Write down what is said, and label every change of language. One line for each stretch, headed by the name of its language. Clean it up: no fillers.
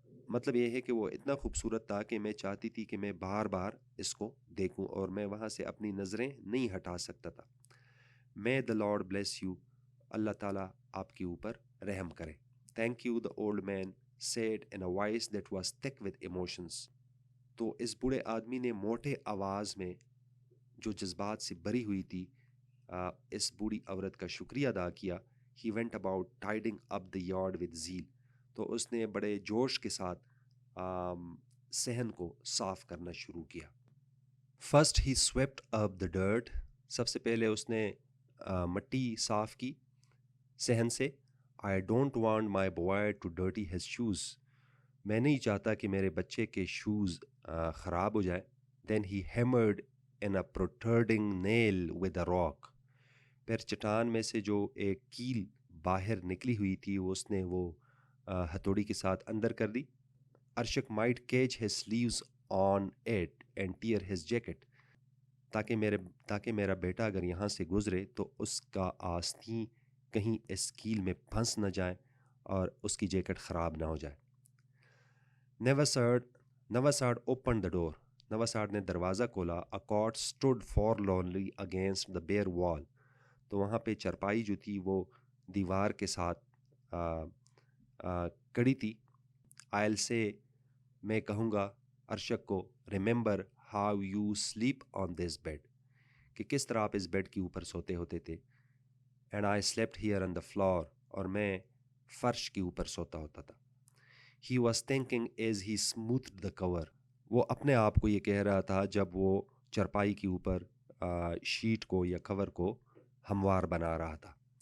Urdu: مطلب یہ ہے کہ وہ اتنا خوبصورت تھا کہ میں چاہتی تھی کہ میں بار بار اس کو دیکھوں، اور میں وہاں سے اپنی نظریں نہیں ہٹا سکتا تھا.
English: May the Lord bless you.
Urdu: اللہ تعالیٰ آپ کے اوپر رحم کرے.
English: Thank you, the old man said in a voice that was thick with emotions.
Urdu: تو اس بوڑھے آدمی نے موٹے آواز میں جو جذبات سے بھری ہوئی تھی اس بوڑھی عورت کا شکریہ ادا کیا.
English: He went about tidying up the yard with zeal.
Urdu: تو اس نے بڑے جوش کے ساتھ صحن کو صاف کرنا شروع کیا.
English: First he swept up the dirt.
Urdu: سب سے پہلے اس نے مٹی صاف کی صحن سے.
English: I don't want my boy to dirty his shoes.
Urdu: میں نہیں چاہتا کہ میرے بچے کے شوز خراب ہو جائے.
English: Then he hammered in a protruding nail with a rock.
Urdu: پھر چٹان میں سے جو ایک کیل باہر نکلی ہوئی تھی اس نے وہ ہتھوڑی کے ساتھ اندر کر دی.
English: Arshak might catch his sleeves on it and tear his jacket.
Urdu: تاکہ میرا بیٹا اگر یہاں سے گزرے تو اس کا آستین کہیں اس کیل میں پھنس نہ جائے اور اس کی جیکٹ خراب نہ ہو جائے.
English: Navasard opened the door.
Urdu: نواسارڈ نے دروازہ کھولا.
English: A cot stood forlornly against the bare wall.
Urdu: تو وہاں پہ چرپائی جو تھی وہ دیوار کے ساتھ کڑی تھی.
English: I'll say،
Urdu: میں کہوں گا ارشک کو،
English: remember how you sleep on this bed،
Urdu: کہ کس طرح آپ اس بیڈ کے اوپر سوتے ہوتے تھے.
English: And I slept here on the floor،
Urdu: اور میں فرش کے اوپر سوتا ہوتا تھا.
English: He was thinking as he smoothed the cover.
Urdu: وہ اپنے آپ کو یہ کہہ رہا تھا جب وہ چرپائی کے اوپر شیٹ کو یا کور کو ہموار بنا رہا تھا.